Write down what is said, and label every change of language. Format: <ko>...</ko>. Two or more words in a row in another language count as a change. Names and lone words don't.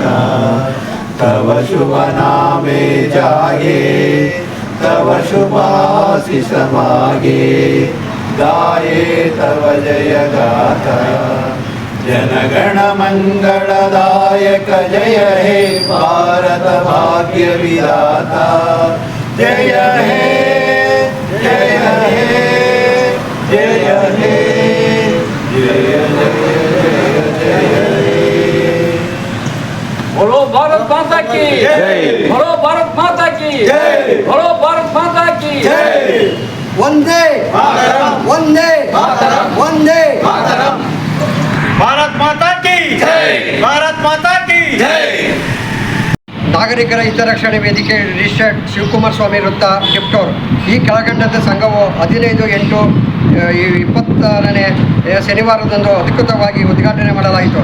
<bn>তব শুভ নামে জাগে তব শুভ আশিস মাগে, গাহে তব জয় গাথা, জনগণ মঙ্গলদায়ক জয় হে ভারত ভাগ্য বিধাতা, জয় হে জয় হে জয় হে জয় জয় জয় জয় হে.</bn> <hi>बोलो भारत माता की जय, बोलो भारत माता की जय, बोलो भारत माता की जय. वंदे मातरम, वंदे मातरम, वंदे मातरम. भारत माता की जय, भारत माता की जय.</hi> <kn>ನಾಗರಿಕರ ಹಿತರಕ್ಷಣೆ ವೇದಿಕೆ ರಿಜಿಸ್ಟರ್ಡ್ ಶಿವಕುಮಾರ ಸ್ವಾಮಿ ವೃತ್ತ, ಟಿಪ್ಟೂರ್. ಈ ಕೆಳಕಂಡದ ಸಂಘವು 15/8/2026 ಶನಿವಾರದಂದು ಅಧಿಕೃತವಾಗಿ ಉದ್ಘಾಟನೆ ಮಾಡಲಾಯಿತು.</kn>